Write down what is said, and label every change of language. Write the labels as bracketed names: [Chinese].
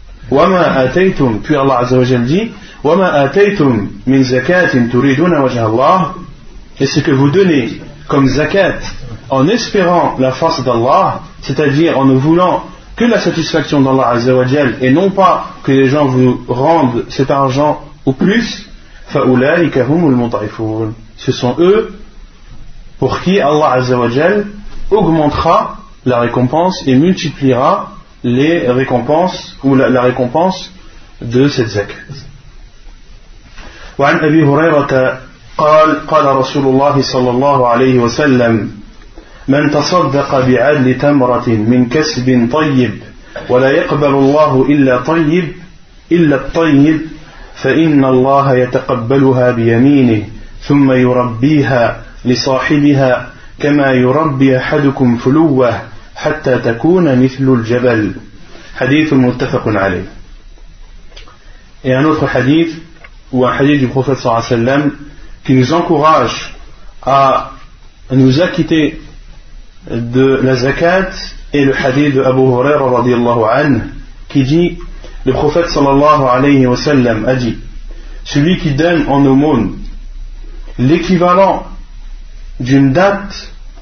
[Arabic] وَمَا أَتَيْتُمْ, [French] puis Allah Azza wa Jal dit: [Arabic] وَمَا آتَيْتُمْ مِنْ زَكَاتٍ تُرِيدُونَ وَجْهَ اللَّهِ, [French] et ce que vous donnez comme zakat en espérant la face d'Allah, c'est-à-dire en ne voulant que la satisfaction d'Allah Azza wa Jal et non pas que les gens vous rendent cet argent ou plus, [Arabic] فَأُولَٰئِكَ هُمُ الْمُضْعِفُونَ, [French] ce sont eux pour qui Allah Azza wa Jal augmentera la récompense et multipliera les récompenses ou la récompense de cette zakat. [Arabic] وعن أبي هريرة قال قال رسول الله صلى الله عليه وسلم من تصدق بعدل تمرة من كسب طيب ولا يقبل الله إلا طيب إلا الطيب فإن الله يتقبلها بيمينه ثم يربيها لصاحبها كما يربي أحدكم فلوه حتى تكون مثل الجبل. حديث متفق عليه. يعني في حديث [French] ou un hadith du prophète sallallahu alayhi wa sallam qui nous encourage à nous acquitter de la zakat, et le hadith de Abu Huraira radiallahu anhu qui dit: le prophète sallallahu alayhi wa sallam a dit: celui qui donne en aumône l'équivalent d'une date,